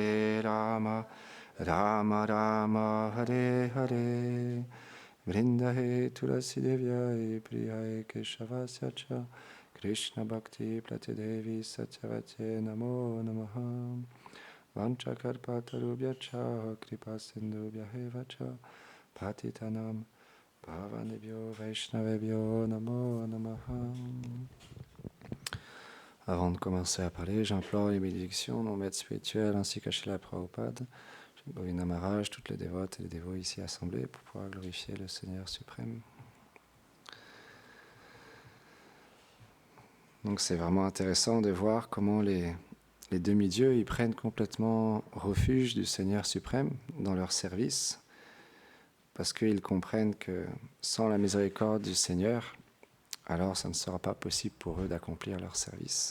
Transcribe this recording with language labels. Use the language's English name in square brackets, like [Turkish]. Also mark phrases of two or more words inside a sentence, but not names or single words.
[Sanskrit] राम राम हरे हरे वृन्दहे तुलसी देव्यै प्रियै केशवस्य च कृष्ण भक्ति प्लतिदेवि सत्यवते नमो नमः वाञ्छाकल्पतरुभ्य च कृपा सिन्धुभ्य एव च पतितानाम् भवनेभ्यो वैष्णवेभ्यो नमो नमः. [French] Avant de commencer à parler, j'implore les bénédictions de mon maître spirituel ainsi qu'à Srila Prabhupada, Govinda Maharaj, toutes les dévotes et les dévots ici assemblés pour pouvoir glorifier le Seigneur suprême. Donc c'est vraiment intéressant de voir comment les demi-dieux ils prennent complètement refuge du Seigneur suprême dans leur service, parce qu'ils comprennent que sans la miséricorde du Seigneur, alors ça ne sera pas possible pour eux d'accomplir leur service.